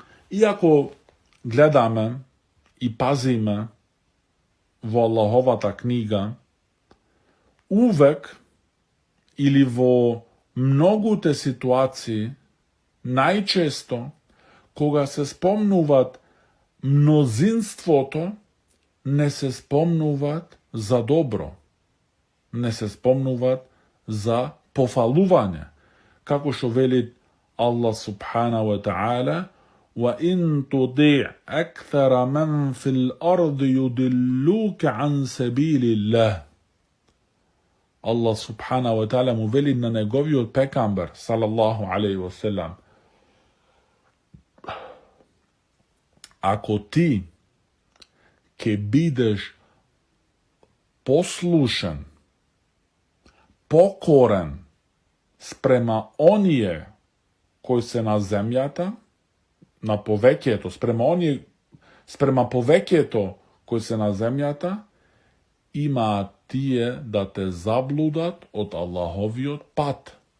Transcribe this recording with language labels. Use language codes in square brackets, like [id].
[mk] Иако гледаме и пазиме во Аллаховата книга, увек или во многуте ситуации, најчесто, кога се спомнуваат мнозинството, не се спомнуваат за добро. Не се спомнуваат за пофалување. Како што вели Аллах субхана ва та'ала, [ar] وَإِن تُطِعْ أَكْثَرَ مَنْ فِي الْأَرْضِ يُضِلُّوكَ عَنْ سَبِيلِ اللَّهِ. [mk] Allah subhanahu wa ta'ala mu veli na неговиот пекамбер, [ar] салаллаху алейхи ва селам, [mk] ако ти ке бидеш послушен, покорен спрема оние кои се на земјата, на повеќето, спрема повеќето кои се на земјата, имаат тие да те заблудат од Аллаховиот пат.